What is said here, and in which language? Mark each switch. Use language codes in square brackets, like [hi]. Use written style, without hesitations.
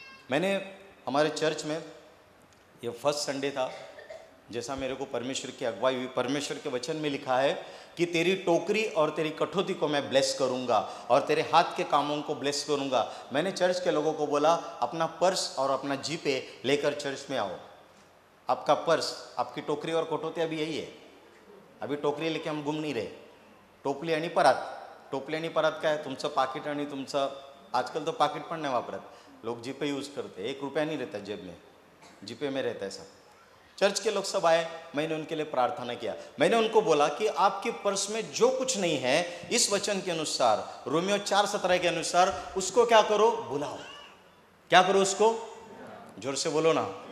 [hi] मैंने हमारे चर्च में, ये फर्स्ट संडे था, जैसा मेरे को परमेश्वर की अगुवाई हुई, परमेश्वर के वचन में लिखा है कि तेरी टोकरी और तेरी कठौती को मैं ब्लेस करूंगा और तेरे हाथ के कामों को ब्लेस करूंगा। मैंने चर्च के लोगों को बोला अपना पर्स और अपना जीपे लेकर चर्च में आओ। आपका पर्स, आपकी टोकरी और कठौती अभी यही है। अभी टोकरी लेके हम घूम नहीं रहे। [mr] टोपली आणि परात, टोपली आणि परात काय, तुमचं पाकिट आणि तुमचं, [hi] आजकल तो [mr] पाकिट पण नाही वापरत [hi] लोग, जीपे यूज करते। 1 रुपया नहीं रहता जेब में, जीपे में रहता है सब। चर्च के लोग सब आए, मैंने उनके लिए प्रार्थना किया। मैंने उनको बोला कि आपके पर्स में जो कुछ नहीं है, इस वचन के अनुसार, रोमियो 4:17 के अनुसार, उसको क्या करो, बुलाओ। क्या करो उसको? जोर से बोलो ना।